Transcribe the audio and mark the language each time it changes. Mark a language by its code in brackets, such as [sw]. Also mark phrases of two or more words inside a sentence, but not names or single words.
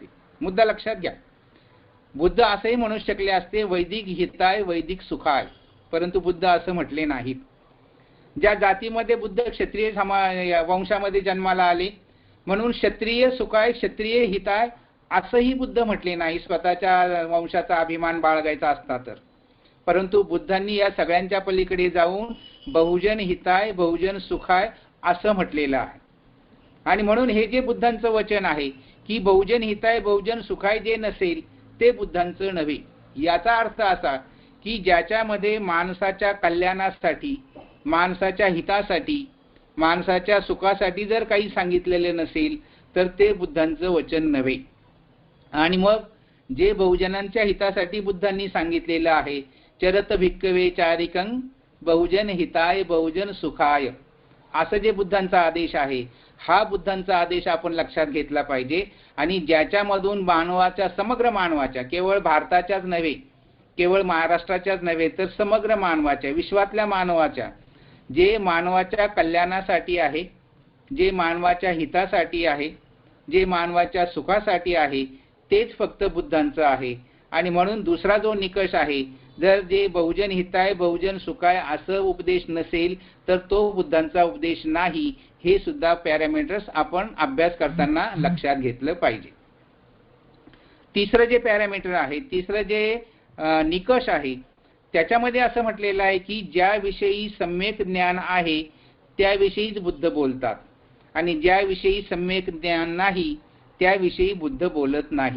[mr] मुद्दा लक्षात घ्या, बुद्ध असंही म्हणू शकले असते [pi] वैदिक हिताय वैदिक सुखाय, [mr] परंतु बुद्ध असं म्हटले नाहीत. ज्या जातीमध्ये बुद्ध क्षत्रिय वंशामध्ये जन्माला आले म्हणून [pi] क्षत्रिय सुखाय क्षत्रिय हिताय [mr] असंही बुद्ध म्हटले नाही स्वतःच्या वंशाचा अभिमान बाळगायचा असता तर. परंतु बुद्धांनी या सगळ्यांच्या पलीकडे जाऊन [pi] बहुजन हिताय बहुजन सुखाय [mr] असं म्हटलेलं आहे. आणि म्हणून हे जे बुद्धांचं वचन आहे की [pi] बहुजन हिताय बहुजन सुखाय [mr] जे नसेल ते बुद्धांचं नव्हे. याचा अर्थ असा की ज्याच्यामध्ये माणसाच्या कल्याणासाठी माणसाच्या हितासाठी माणसाच्या सुखासाठी जर काही सांगितलेले नसेल तर ते बुद्धांचं वचन नव्हे. आणि मग जे बहुजनांच्या हितासाठी बुद्धांनी सांगितलेलं आहे, [pi] चरत भिक्कवे चारिकं बहुजन हिताय बहुजन सुखाय, [mr] असं जे बुद्धांचा आदेश आहे, हा बुद्धांचा आदेश आपण लक्षात घेतला पाहिजे. आणि ज्याच्यामधून मानवाच्या समग्र मानवाच्या, केवळ भारताच्याच नव्हे, केवळ महाराष्ट्राच्याच नव्हे तर समग्र मानवाच्या, विश्वातल्या मानवाच्या, जे मानवाच्या कल्याणासाठी आहे, जे मानवाच्या हितासाठी आहे, जे मानवाच्या सुखासाठी आहे, तेच फक्त बुद्धांचं आहे. आणि म्हणून दुसरा जो निकष आहे, जर जे [pi] बहुजन हिताय बहुजन सुखाय [mr] असं उपदेश नसेल तर तो बुद्धांचा उपदेश नाही. हे सुद्धा पॅरामीटर्स आपण अभ्यास करताना लक्षात घेतलं पाहिजे. तिसरं जे पॅरामीटर आहे, तिसरं जे निकष आहे, त्याच्यामध्ये असं म्हटलेलं आहे की ज्याविषयी सम्यक ज्ञान आहे त्याविषयीच बुद्ध बोलतात, आणि ज्याविषयी सम्यक ज्ञान नाही त्याविषयी बुद्ध बोलत नाहीत.